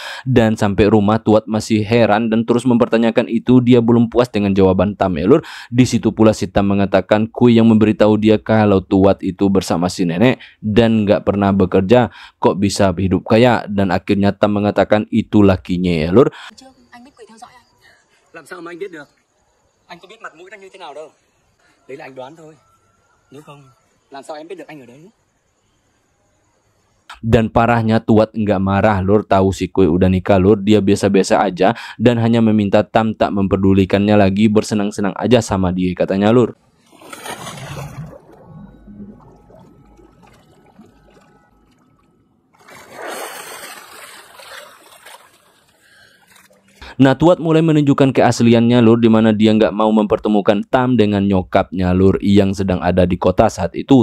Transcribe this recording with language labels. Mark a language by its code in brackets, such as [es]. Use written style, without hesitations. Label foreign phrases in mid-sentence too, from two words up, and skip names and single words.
[id] Dan sampai rumah Tuat masih heran dan terus mempertanyakan itu. Dia belum puas dengan jawaban Tam ya lur. Di situ pula si Tam mengatakan Kui yang memberitahu dia kalau Tuat itu bersama si nenek dan nggak pernah bekerja, kok bisa hidup kaya. Dan akhirnya Tam mengatakan itu lakinya ya lur. [vi] Trước anh biết Quỳ theo dõi anh. Làm sao mà anh biết được? Anh có biết mặt mũi nó như thế nào đâu. Đấy là anh đoán thôi. Nếu không, làm sao em biết được anh ở đấy? [id] Dan parahnya Tuat nggak marah lur, tahu si Kui udah nikah lur. Dia biasa-biasa aja dan hanya meminta Tam tak memperdulikannya lagi, bersenang-senang aja sama dia katanya lur. Nah, Tuat mulai menunjukkan keasliannya lur, dimana dia nggak mau mempertemukan Tam dengan nyokapnya lur yang sedang ada di kota saat itu.